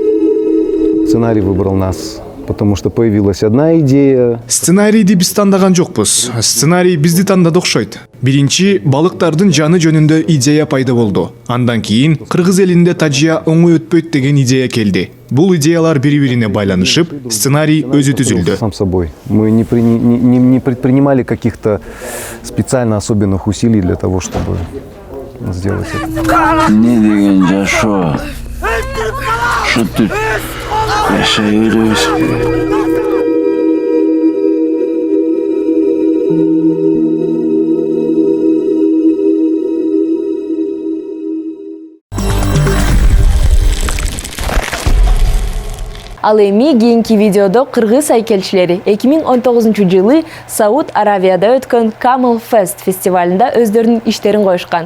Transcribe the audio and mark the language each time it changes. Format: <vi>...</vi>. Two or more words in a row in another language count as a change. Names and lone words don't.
<ru>Сценарий выбрал нас, потому что появилась одна идея.</ru> <ky>Сценарийди биз тандаган жокпуз. Сценарий бизди тандады окшойт. Биринчи балыктардын жаны жөнүндө идея пайда болду. Андан кийин кыргыз элинде тажия оңой өтпөйт деген идея келди. Бул идеялар бири-бирине байланышып, сценарий өзү түзүлдү.</ky> <ru>Сам собой. Мы не предпринимали каких-то специально особенных усилий для того, чтобы сделать это.</ru> <ky>Не деген жашоо. Шутуп жашай беребизби? Ал эми кийинки видеодо кыргыз айкелчилери 2019-жылы Сауд Аравияда өткөн Camel Fest фестивалында өздөрүнүн иштерин коюшкан.</ky>